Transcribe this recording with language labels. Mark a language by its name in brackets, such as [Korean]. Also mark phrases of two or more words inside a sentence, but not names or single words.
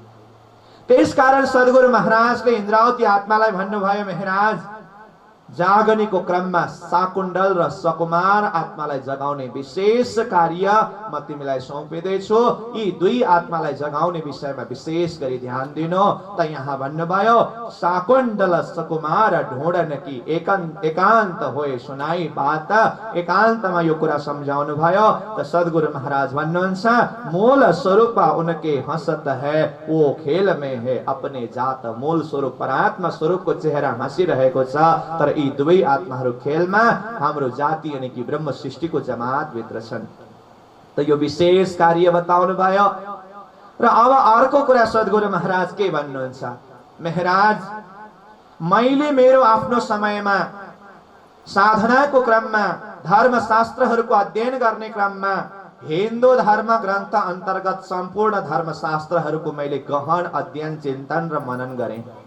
[Nepali] त्यसकारण सद्गुरु महाराजले इन्द्रावती आत्मालाई भन्नुभयो, महाराज जागनीको क्रममा शाकुण्डल र सकुमार आत्मालाई जगाउने विशेष कार्य म तिमीलाई सुम्पिँदैछु। यी दुई आत्मालाई जगाउने विषयमा विशेष गरी ध्यान दिनु। त यहाँ भन्नुभयो, [Hindi] शाकुण्डल सकुमार ढूंढन की एकांत होए सुनाई बात। [Nepali] एकान्तमा यो कुरा सम्झाउनु भयो। त सद्गुरु महाराज भन्नुहुन्छ, [Hindi] मूल स्वरूप उनके हंसत है वो खेल में है अपने जात। [Nepali] मूल स्वरूप परात्मा स्वरूपको चेहरा हाँसिरहेको छ, तर यी दुवै आत्माहरू खेलमा हाम्रो जाति [Hindi] यानी कि [Nepali] ब्रह्म सृष्टिको जमात भित्र छन्। त यो विशेष कार्य बताउनु भयो। र अब अर्को कुरा सद्गुरु महाराज के भन्नुहुन्छ, महाराज मैले मेरो आफ्नो समयमा साधनाको क्रममा, धर्मशास्त्रहरूको अध्ययन गर्ने क्रममा हिन्दू धर्म ग्रन्थ अन्तर्गत सम्पूर्ण धर्मशास्त्रहरूको मैले गहन अध्ययन, चिन्तन र मनन गरेँ।